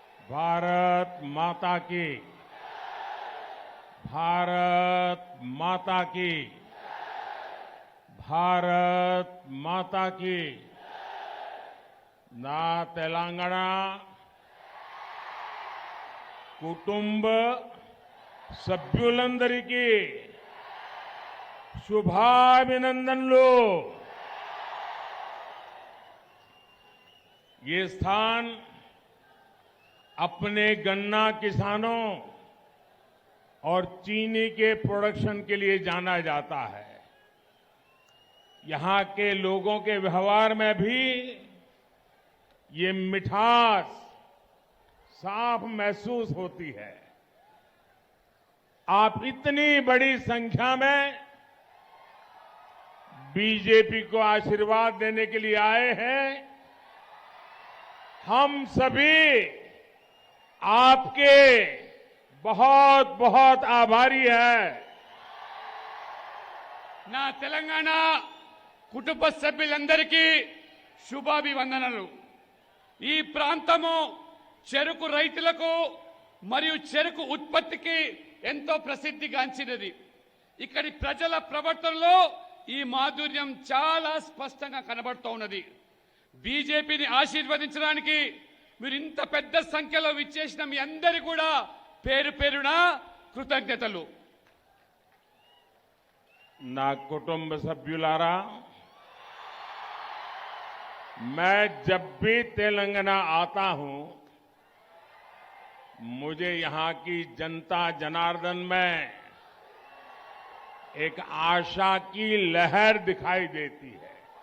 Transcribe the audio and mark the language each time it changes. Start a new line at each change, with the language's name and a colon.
Hindi: भारत माता की, भारत माता की, भारत माता की।
Telugu: నా తెలంగాణ కుటుంబ సభ్యులందరికీ శుభాభినందనలు।
Hindi: ये स्थान अपने गन्ना किसानों और चीनी के प्रोडक्शन के लिए जाना जाता है। यहां के लोगों के व्यवहार में भी ये मिठास साफ महसूस होती है। आप इतनी बड़ी संख्या में बीजेपी को आशीर्वाद देने के लिए आए हैं। हम सभी आपके बहुत बहुत आभारी हैं।
Telugu: నా తెలంగాణ కుటుంబ సభ్యులందరికీ శుభాభివందనలు। ఈ ప్రాంతము చెరుకు రైతులకు మరియు చెరుకు ఉత్పత్తికి ఎంతో ప్రసిద్ధిగాంచినది। ఇక్కడి ప్రజల ప్రవర్తనలో ఈ మాధుర్యం చాలా స్పష్టంగా కనబడుతోంది। బీజేపీని ఆశీర్వదించడానికి మీరు ఇంత పెద్ద సంఖ్యలో విచ్చేసిన మీ అందరి కూడా పేరు పేరున కృతజ్ఞతలు। నా కుటుంబ సభ్యులారా,
Hindi: मैं जब भी तेलंगाना आता हूं, मुझे यहां की जनता जनार्दन में एक आशा की लहर दिखाई देती है।